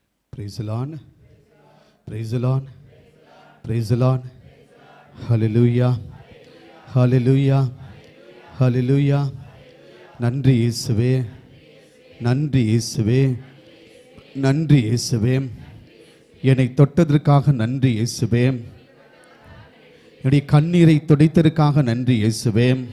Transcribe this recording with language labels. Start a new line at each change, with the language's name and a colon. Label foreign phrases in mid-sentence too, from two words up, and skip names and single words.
English: Praise the Lord. Praise the Lord. Praise the Lord. Hallelujah. Hallelujah. Hallelujah.
Tamil: நன்றி இயேசுவே, நன்றி இயேசுவே, நன்றி இயேசுவே. என்னை தொட்டதற்காக நன்றி இயேசுவே. என்னுடைய கண்ணீரை துடைத்ததற்காக நன்றி இயேசுவே.